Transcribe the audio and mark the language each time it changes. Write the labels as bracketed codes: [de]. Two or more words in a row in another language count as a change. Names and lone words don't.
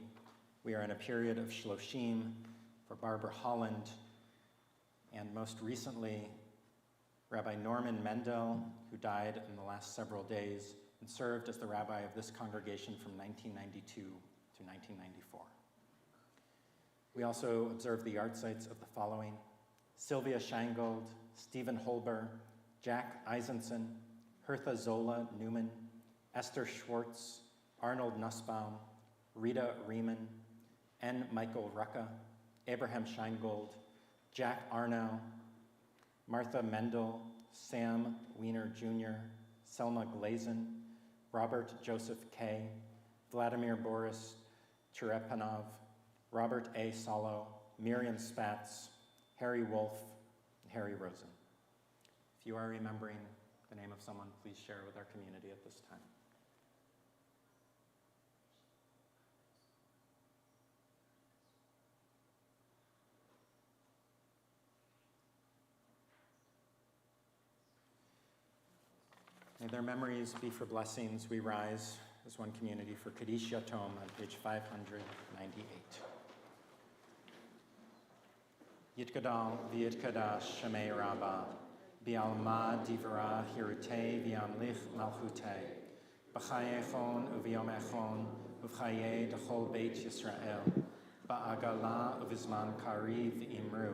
[en] We are in a period of Shloshim for Barbara Holland, and most recently, Rabbi Norman Mendel, who died in the last several days and served as the rabbi of this congregation from 1992 to 1994. We also observe the yard sites of the following: Sylvia Shangold, Stephen Holber, Jack Eisenson, Hertha Zola Newman, Esther Schwartz, Arnold Nussbaum, Rita Riemann, N. Michael Rucka, Abraham Scheingold, Jack Arnow, Martha Mendel, Sam Wiener Jr., Selma Glazin, Robert Joseph Kay, Vladimir Boris Cherepanov, Robert A. Solo, Miriam Spatz, Harry Wolf, and Harry Rosen. If you are remembering the name of someone, please share with our community at this time. May their memories be for blessings. We rise as one community for Kaddish Yatom on page 598. [arc] יתגדל ויתקדש שמיה רבא בעלמא די ברא כרעותיה וימליך מלכותיה בחייכון וביומיכון ובחיי דכל בית ישראל, בעגלא ובזמן קריב אמרו.